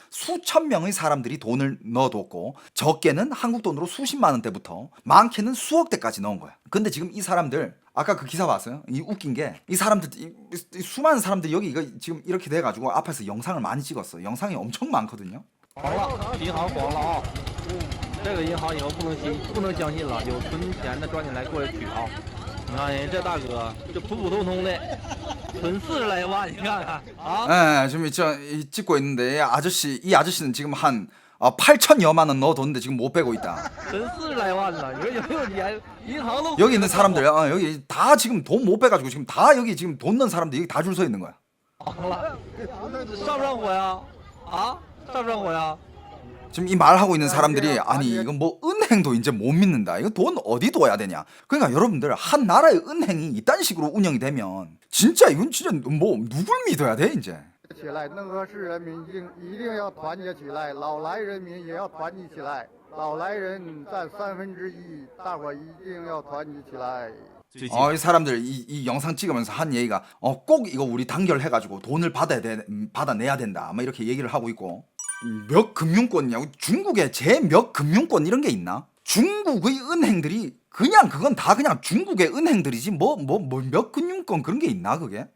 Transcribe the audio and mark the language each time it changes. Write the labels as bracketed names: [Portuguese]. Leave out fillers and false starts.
[Korean] 수천 명의 사람들이 돈을 넣어뒀고 적게는 한국 돈으로 수십만 원대부터 많게는 수억 대까지 넣은 거야. 근데 지금 이 사람들 아까 그 기사 봤어요? 이 웃긴 게 이 사람들 이 수많은 사람들이 여기 이거 지금 이렇게 돼가지고 앞에서 영상을 많이 찍었어. 영상이 엄청 많거든요. [Chinese] 黄了，银行黄了啊！这个银行以后不能相信了，有存钱的抓紧来过来取啊！你看人这大哥，这普普通通的存40来万，你看看啊！ [Korean] 지금 찍고 있는데 이 아저씨는 지금 한 8천여만 원 넣어뒀는데 지금 못 빼고 있다. [Chinese] 存40来万呢，你说有没有钱？银行都 [Korean] 여기 있는 사람들 여기 다 지금 돈 못 빼가지고 지금 다 여기 지금 돈 넣은 사람들 여기 다 줄 서 있는 거야. [Chinese] 黄了，上不上火呀？啊，上不上火呀？ [Korean] 지금 이 말하고 있는 사람들이 아니 이건 뭐 은행도 이제 못 믿는다. 이거 돈 어디 둬야 되냐. 그러니까 여러분들 한 나라의 은행이 이딴 식으로 운영이 되면 진짜 이건 진짜 뭐 누굴 믿어야 돼 이제. [Chinese] 起来，能和市人民一定要团结起来，老来人民也要团结起来，老来人占1/3，大伙一定要团结起来。 [Korean] 이 사람들 이 영상 찍으면서 한 얘기가 꼭 이거 우리 단결해가지고 돈을 받아내야 된다. 막 이렇게 얘기를 하고 있고. 몇 금융권이냐고? 중국에 제 몇 금융권 이런 게 있나? 중국의 은행들이 그냥 그건 다 그냥 중국의 은행들이지 뭐 몇 금융권 그런 게 있나 그게?